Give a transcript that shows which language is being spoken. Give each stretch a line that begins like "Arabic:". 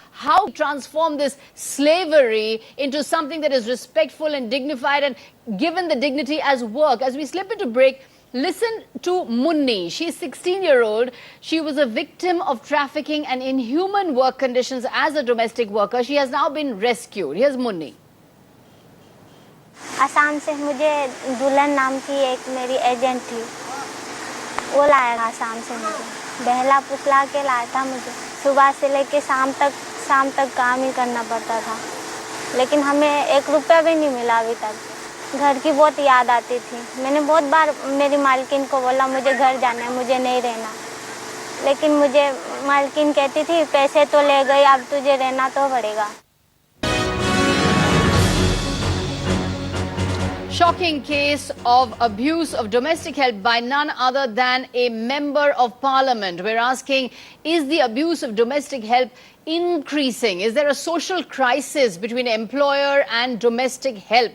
English: How transform this slavery into something that is respectful and dignified and given the dignity as work? As we slip into break, listen to Munni. She's 16-year-old. She was a victim of trafficking and inhuman work conditions as a domestic worker. She has now been rescued. Here's Munni.
Hindi: Assam से मुझे दुल्हन नाम की एक मेरी agent थी, वो लाया था आसाम से मुझे, बहला फुसला के लाया था मुझे। सुबह से लेके शाम तक काम ही करना पड़ता था, लेकिन हमें 1 रुपया भी नहीं मिला अभी तक। घर की बहुत याद आती थी। मैंने बहुत बार मेरी मालकिन को बोला मुझे घर जाना है, मुझे नहीं रहना, लेकिन मुझे मालकिन कहती थी पैसे तो ले गई, अब तुझे रहना तो पड़ेगा।
English: Shocking case of abuse of domestic help by none other than a member of parliament. We're asking, is the abuse of domestic help increasing? Is there a social crisis between employer and domestic help?